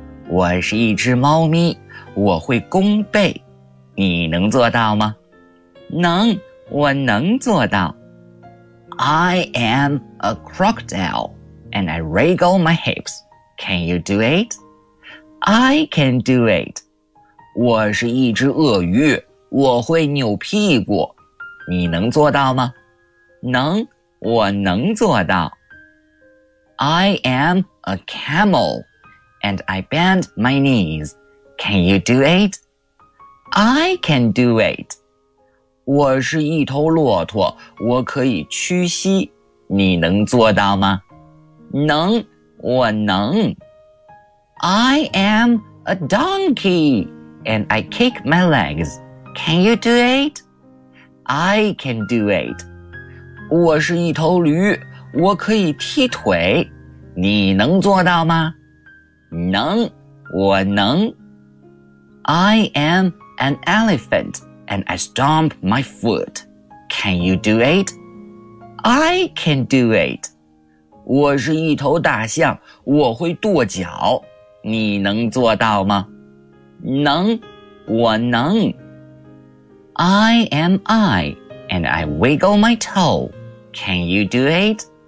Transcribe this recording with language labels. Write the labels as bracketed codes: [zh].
[zh] 我是一只猫咪。我会弓背，你能做到吗？能，我能做到。 [en] I am a crocodile, and I wriggle my hips. Can you do it? I can do it. [zh] 我是一只鳄鱼，我会扭屁股，你能做到吗？能，我能做到。 [en] I am a camel, and I bend my knees. Can you do it? I can do it. [zh] 我是一头骆驼，我可以屈膝。你能做到吗？能，我能。 [en] I am a donkey, and I kick my legs. Can you do it? I can do it. [zh] 我是一头驴，我可以踢腿。你能做到吗？能，我能。 [en] I am an elephant, and I stomp my foot. Can you do it? I can do it. [zh] 我是一头大象，我会跺脚。你能做到吗？能，我能。 [en] I am I, and I wiggle my toe. Can you do it?